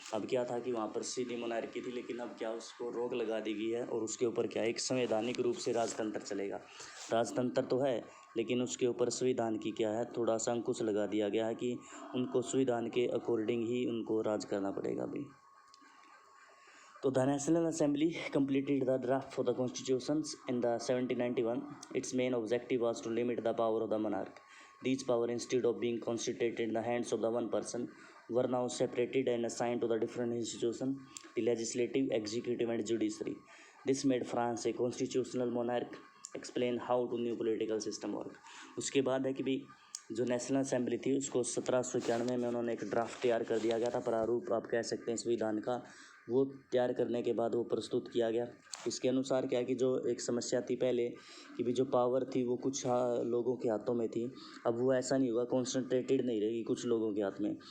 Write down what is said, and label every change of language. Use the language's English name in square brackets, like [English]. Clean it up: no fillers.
[Hindi] अब क्या था कि वहाँ पर सीधी मोनार्की थी, लेकिन अब क्या उसको रोक लगा दी गई है और उसके ऊपर क्या एक संवैधानिक रूप से राजतंत्र चलेगा। राजतंत्र तो है लेकिन उसके ऊपर संविधान की क्या है थोड़ा सा अंकुश लगा दिया गया है कि उनको संविधान के अकॉर्डिंग ही उनको राज करना पड़ेगा अभी। [English] तो the National Assembly completed the draft for the constitutions in the 1791. Its main objective was to limit the power of the monarch. These powers, instead of being concentrated in the hands of the one person, were now separated and assigned to the different institutions, the legislative, executive and judiciary. This made France a constitutional monarch. Explain how to new political system work. [Hindi] उसके बाद है कि भी जो national assembly थी उसको 1791 में उन्होंने एक ड्राफ्ट तैयार कर दिया गया था, प्रारूप आप कह सकते हैं संविधान का। वो तैयार करने के बाद वो प्रस्तुत किया गया। इसके अनुसार क्या कि जो एक समस्या थी पहले कि भी जो पावर थी वो कुछ लोगों के हाथों में थी, अब वो ऐसा नहीं हुआ, कॉन्सेंट्रेटेड नहीं रहेगी कुछ लोगों के हाथ में।